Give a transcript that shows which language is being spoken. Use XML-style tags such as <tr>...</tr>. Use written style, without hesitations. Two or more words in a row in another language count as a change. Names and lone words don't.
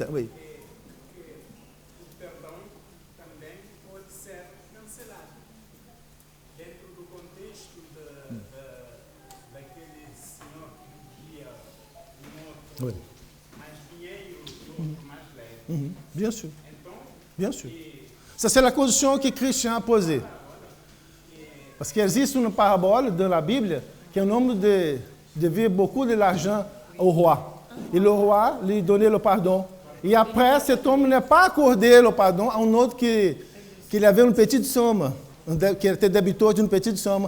<fr>Oui.</fr> <pt>O perdão também pode ser cancelado. Dentro do contexto daqueles</pt> <fr>Oui.</fr> <pt>mais dinheiro e outro mais leve.</pt> <fr>Bien sûr.</fr> <pt>Então,</pt> <fr>Bien sûr. Ça, c'est la condition que Christian a posée. Parce qu'il existe une parabole dans la Bible qui est un homme devait beaucoup de l'argent au roi. Et le roi lui donnait le pardon. Et après, cet homme n'a pas accordé le pardon à un autre qui avait une petite somme, qui était débiteur d'une petite somme.</fr>